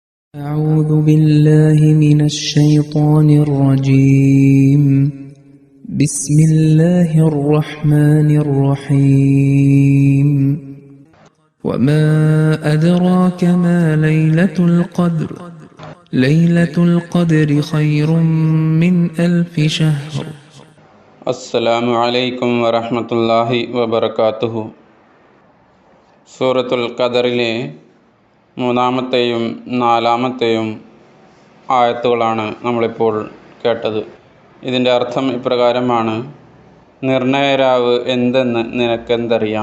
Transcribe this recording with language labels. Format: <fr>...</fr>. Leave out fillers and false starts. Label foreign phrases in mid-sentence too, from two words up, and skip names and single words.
<ar>أعوذ بالله من الشيطان الرجيم بسم الله الرحمن الرحيم وما أدراك ما ليلة القدر ليلة القدر خير من ألف شهر السلام عليكم ورحمة الله وبركاته.</ar> <ml>സൂറത്തുൽ ഖദറിലെ മൂന്നാമത്തെയും നാലാമത്തെയും ആയത്തുകളാണ് നമ്മളിപ്പോൾ കേട്ടത്. ഇതിൻ്റെ അർത്ഥം ഇപ്രകാരമാണ്: നിർണയരാവ് എന്തെന്ന് നിനക്കെന്തറിയാം?</ml>